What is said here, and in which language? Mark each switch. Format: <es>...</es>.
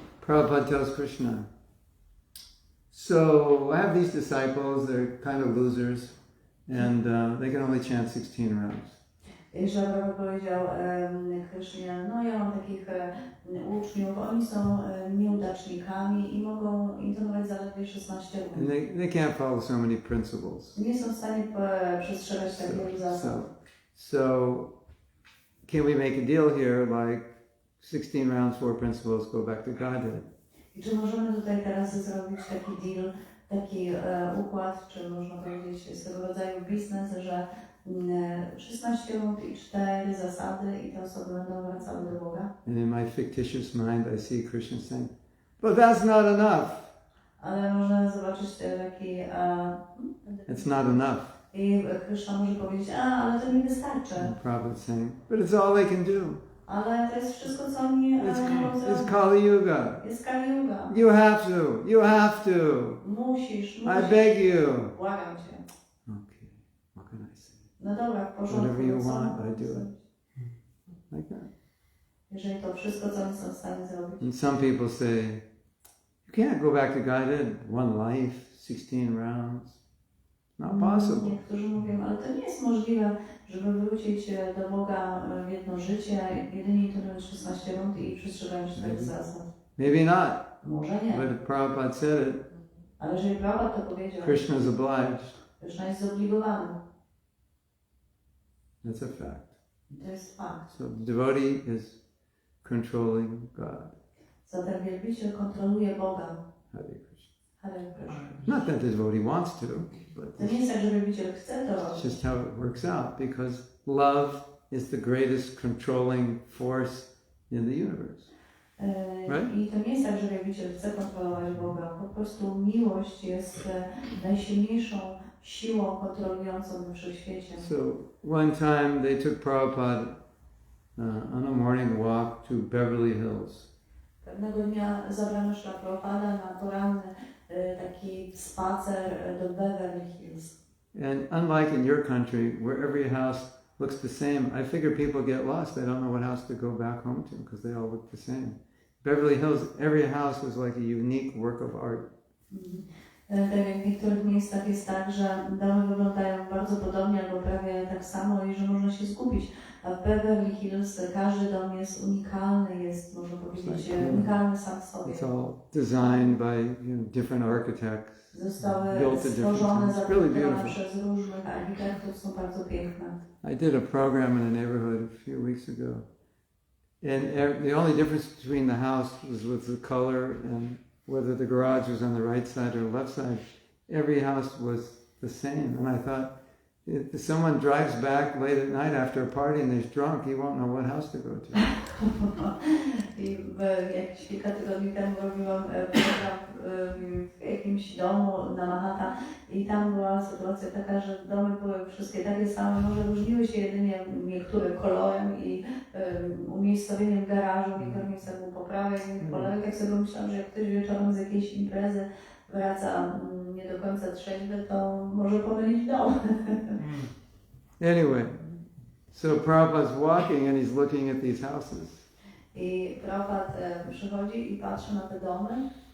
<en>Prabhupada tells Krishna, so I have these disciples, they're kind of losers, and they can only chant 16 rounds.</en> <pl>Śrila Prabhupada powiedział Krysznie, no ja mam takich uczniów, oni są nieudacznikami i mogą intonować zaledwie 16 rund.</pl> <en>And they can't follow so many principles.</en> <pl>Nie są w stanie przestrzegać tak wielu zasad.</pl> <en>So can we make a deal here like 16 rounds, 4 principles, go back to Godhead?</en> <pl>I czy możemy tutaj teraz zrobić taki deal, taki układ, czy można powiedzieć swego rodzaju biznes, że 16 rund i 4 zasady i te osoby będą wracały do Boga?</pl> <en>And in my fictitious mind I see Krishna saying, but that's not enough.</en> <pl>Ale można zobaczyć taki...</pl> <en>It's not enough.</en> <pl>I Krishna może powiedzieć, ale to nie wystarczy.</pl> <en>And Prabhupada saying, but it's all they can do.</en> <pl>Ale to jest wszystko, co oni mogą zrobić.</pl> <en>It's Kali Yuga.</en> <pl>Jest Kali Yuga.</pl> <en>You have to. You have to.</en> <pl>Musisz.</pl> <en>I beg you.</en> <pl>Błagam cię.</pl> <en>Okay, what can I say?</en> <pl>No dobra, w porządku.</pl> <en>Whatever you want, I do it. Like that.</en> <pl>Jeżeli to wszystko, co oni są w stanie zrobić.</pl> <en>And some people say, you can't go back to Godhead, one life, 16 rounds. Not possible.</en> <pl>Niektórzy mówią, ale to nie jest możliwe, żeby wrócić do Boga w jedno życie, jedynie intonując 16 rund i przestrzegając 4 zasad.</pl> <en>Maybe not.</en> <pl>Może nie.</pl> <en>But if Prabhupada said it,</en> <pl>Ale jeżeli Prabhupada to powiedział,</pl> <en>Krishna is obliged.</en> <pl>Krishna jest zobligowany.</pl> <en>That's a fact.</en> <pl>To jest fakt.</pl> <en>So the devotee is controlling God.</en> <pl>Zatem wielbiciel kontroluje Boga.</pl> <en>Hare Krishna.</en> <pl>Hare Krishna.</pl> <en>Not that the devotee wants to, but</en> <pl>To nie jest tak, że wielbiciel chce to</pl> <en>it's</en> <pl>robić.</pl> <en>just how it works out, because love is the greatest controlling force in the universe. Right?</en> <pl>I to nie jest tak, że wielbiciel chce kontrolować Boga. Po prostu miłość jest najsilniejszą siłą kontrolującą we wszechświecie.</pl> <en>So one time they took Prabhupada on a morning walk to Beverly Hills.</en> <pl>Pewnego dnia zabrano Śrila Prabhupada na poranny taki spacer do Beverly Hills.</pl> <en>And unlike in your country, where every house looks the same, I figure people get lost. They don't know what house to go back home to because they all look the same. Beverly Hills, every house was like a unique work of art.</en> <pl>Tak jak w niektórych miejscach jest tak, że domy wyglądają bardzo podobnie albo prawie tak samo i że można się zgubić. A w Beverly Hills każdy dom jest unikalny, jest, można powiedzieć, unikalny sam w sobie.</pl> <en>It's all designed by different architects.</en> <pl>Zostały</pl> <en>built at different</en> <pl>stworzone,</pl> <en>times. Really</en> <pl>zaprojektowane</pl> <en>beautiful.</en> <pl>przez różnych architektów, są bardzo piękne.</pl> <en>I did a program in a neighborhood a few weeks ago. And the only difference between the house was with the color and whether the garage was on the right side or left side. Every house was the same. And I thought, if someone drives back late at night after a party and he's drunk, he won't know what house to go to.</en> <pl>I jakieś kilka tygodni temu robiłam program w jakimś domu na Manhattan i tam była sytuacja taka, że domy były wszystkie takie same, może różniły się jedynie niektóre kolorem i umiejscowieniem garażu, w niektórych miejscach był po prawej, po lewej. Tak sobie myślałam, że jak ktoś wieczorem z jakiejś imprezy wraca nie do końca trzeźwy, to może pomylić dom.</pl> <en>Anyway, so Prabhupada's walking and he's looking at these houses.</en> <pl>I Prabhupada przychodzi i patrzy na te domy.</pl>